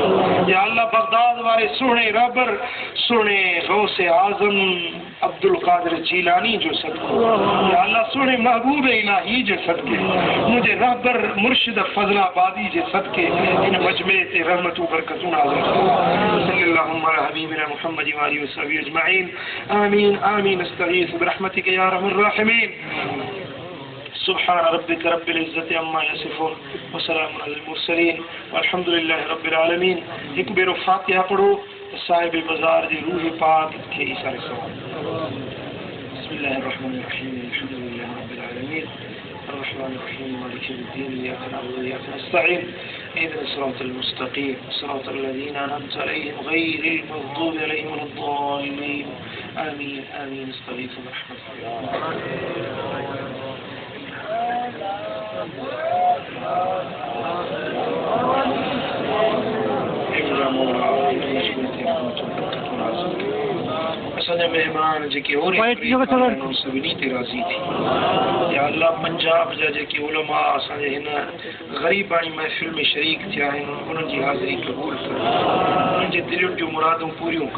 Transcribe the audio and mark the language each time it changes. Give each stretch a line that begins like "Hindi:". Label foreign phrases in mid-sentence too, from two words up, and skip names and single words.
Sindhi: या अल्लाह बगदाद वारे सुहिणे रहबर सुहिणे गौसे आज़म अब्दुल कादिर जीलानी जो सदको, या अल्लाह सुहिणे महबूब इलाही जे सदके, मुंहिंजे रहबर मुर्शिद फज़लाबादी जे सदके इन मजमे ते रहमतूं बरकतूं नाज़िल फरमा।
Arabic: صلى الله على حبيبنا محمد وآله وصحبه أجمعين. آمين آمين. أستغيث برحمتك يا أرحم الراحمين سبحان ربك رب العزة عما يصفون وسلام على المرسلين والحمد لله رب العالمين.
Sindhi: एक बेरो फातिहा पढ़ो साहिब बाजार जी रूह पाक खे इशारे सवाल।
Arabic: بسم الله الرحمن الرحيم الحمد لله رب العالمين الرحمن الرحيم مالك يوم الدين إياك نعبد وإياك نستعين اهدنا الصراط المستقيم صراط الذين أنعمت عليهم غير المغضوب عليهم ولا الضالين. آمين آمين۔ أستغيث برحمتك.
Sindhi: असांजा मेहमान जेके सभिनी ते राज़ी थी। या अल्लाह पंजाब जा जेके उलमा असांजे हिन ग़रीबाणी महफ़िल में शरीक थिया आहिनि उन्हनि जी हाज़िरी क़बूल कर, उन्हनि जे दिलुनि जूं मुरादूं पूरियूं कर।